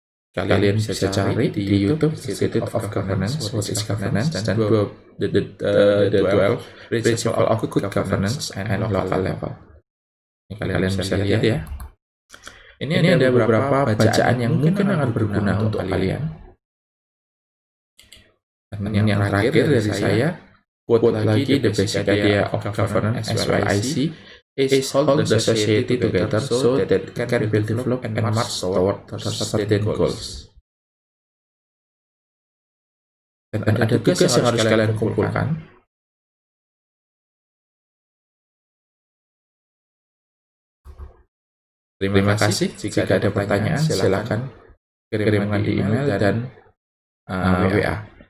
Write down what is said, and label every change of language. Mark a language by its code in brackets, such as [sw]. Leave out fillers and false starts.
[id] Kalian bisa cari di YouTube Institute of Governance, [en] what is governance, [id] dan [en] the 12 principle of good governance and local level. [id] Ini kalian bisa lihat ya. Ini ada beberapa bacaan yang mungkin akan berguna untuk kalian. Dan yang terakhir dari saya, quote lagi, [en] the basic idea of governance as well I see is hold the society together so that it can be developed and march toward certain goals. [id] Dan ada tugas yang harus kalian kumpulkan. Terima kasih. Jika ada pertanyaan, silakan kirimkan di email dan WA.